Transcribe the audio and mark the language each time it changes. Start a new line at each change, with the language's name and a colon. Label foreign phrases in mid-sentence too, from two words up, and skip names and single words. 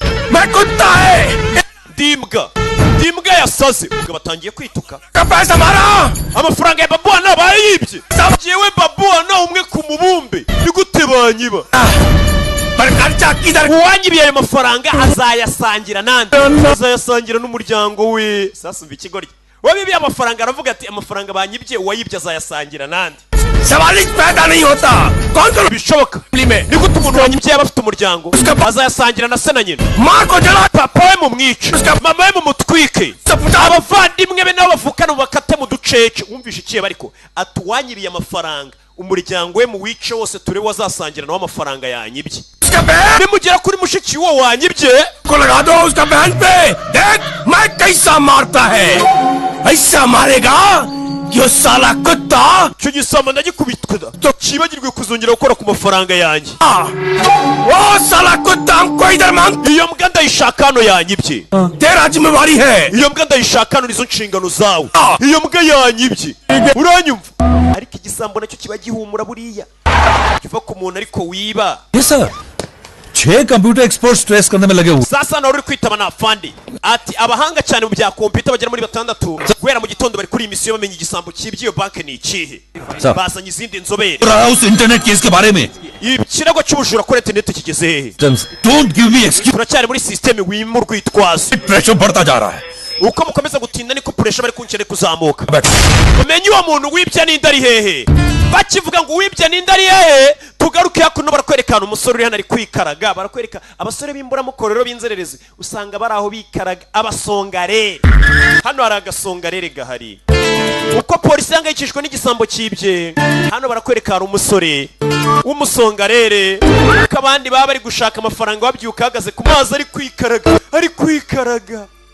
Kinyarwanda: dimbwa yasaze ubwo batangiye kwituka amafaranga ya Babu Ana bayibye yewe Babu Ana umwe ku mubumbe ni gute banyiba uwanyibiye ayo mafaranga azayasangira nande azayasangira n'umuryango we sasa umva ikigoryi wabibiye amafaranga aravuga ati amafaranga banyibye uwayibye azayasangira nande
Hindi: सवाल ही पैदा नहीं होता कौन करो
Kinyarwanda: bishoboka niko umuntu wanyibye yaba afite umuryango azayasangira na se na nyina
Hindi: माँ को जला
Kinyarwanda: papa we mumwice mama we mumutwike abavandimwe be nabo bavukana bakate mu ducece wumvishe ikiye bariko atuwanyiriye amafaranga umuryango we mu wice wose ture wazasangira nawo amafaranga yanyibye nimugera kuri mushiki wo wanyibye
Hindi: को लगा दो उसका बहन पे देख मैं कैसा मारता है ऐसा मारेगा यो साला कुत्ता
Kinyarwanda: cyo gisama ndagikubitwe da kibagirwe kuzongera gukora ku mafaranga yanjye
Hindi: वो साला कुत्ता हमको इधर मांग
Kinyarwanda: iyo mbwa ndayishaka hano yanyibye
Hindi: तेरा जिम्मेवारी है
Kinyarwanda: iyo mbwa ndayishaka hano nizo nshingano zawe iyo mbwa yanyibye uranyumva ariko igisambo nacyo kiba gihumura buriya kiva ku muntu ariko wiba
English: yes sir
Hindi: 6
English: computer expert
Hindi: स्ट्रेस करने में लगे हुए
Kinyarwanda: sasa nawe uri kwitaba na afandi ati abahanga cyane mu bya computer bagera muri 6 guhera mu gitondo bari kuri imisiyo bamenye igisambo cy'ibyo banke ni ikihe bazanye izindi nzobere
Hindi: रहा उस
English: internet case
Hindi: के बारे में
Kinyarwanda: ikirego cy'ubujura kuri internet kigeze hehe
English: don't give me excuse
Kinyarwanda: turacyari muri system wimurwa itwazo
Hindi: प्रेशर बढ़ता जा रहा है
Kinyarwanda: uko mukomeza gutinda niko pressure bari kuncere kuzamuka umenye uwo muntu wibya n'indi ari hehe bakivuga ngo wibya n'indi ari hehe tugaruke hakuno barakwerekana umusore uri hano ari kwikaraga barakwereka abasore b'imbura mukorero b'inzererezi usanga bari aho bikaraga abasongarere hano hari agasongarere gahari uko polisi yangayikishwe n'igisambo cyibye hano barakwereka hari umusore w'umusongarere kabandi baba bari gushaka amafaranga babyuka hagaze ku mazi ari kwikaraga